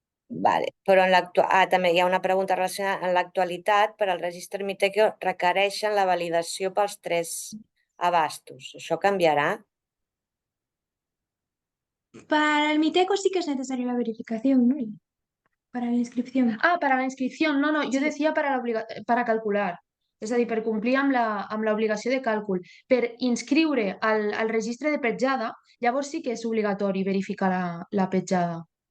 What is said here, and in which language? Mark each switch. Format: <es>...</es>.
<ca>Vale. Però també hi ha una pregunta relacionada. En l'actualitat, per al registre Miteco requereixen la validació pels 3 abastos. Això canviarà?</ca> <es>Para el Miteco sí que es necesaria la verificación, ¿no? Para la inscripción. Ah, para la inscripción. No, jo Sí. decía para calcular.</es> <ca>És a dir, per complir amb l'obligació de càlcul. Per inscriure al registre de petjada, llavors sí que és obligatori verificar la petjada.</ca>